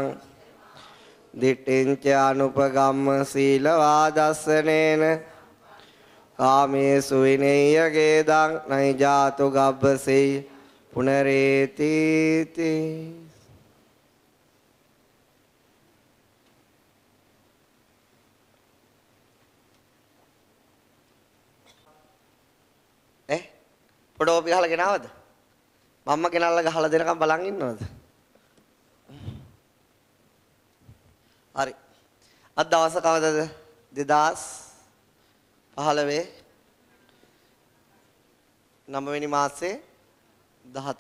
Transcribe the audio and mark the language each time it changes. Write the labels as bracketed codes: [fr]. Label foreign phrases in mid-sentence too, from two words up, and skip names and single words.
[pi] විහාරං දිට්ඨිංච අනුපගම්ම සීලවා දස්සනේන කාමේසු විනේය ගේදං නයි ජාතු ගබ්බසෙයි පුනරේති [si] පොඩෝ පිහලා ගෙනවද? මම්ම ගෙනල්ලා ගහලා දෙනකම් බලන් ඉන්නවද? හරි. අද දවස කවදද? 2015 9 වෙනි මාසේ 13.